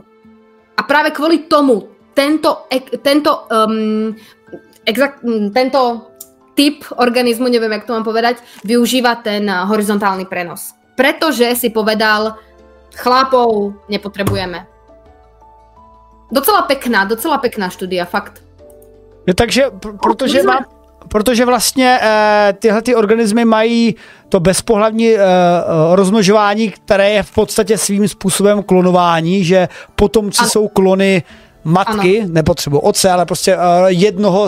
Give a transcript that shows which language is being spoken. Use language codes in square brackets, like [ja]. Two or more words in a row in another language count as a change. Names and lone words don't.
[sk] A práve kvôli tomu tento typ organizmu, neviem, jak to mám povedať, využíva ten horizontálny prenos. Pretože si povedal, Chlápov nepotrebujeme. Docela pekná štúdia, fakt. [cs] Takže, protože vlastně tyhle ty organismy mají to bezpohlavní rozmnožování, které je v podstatě svým způsobem klonování, že potomci jsou klony matky, nepotřebuji otce, ale prostě jednoho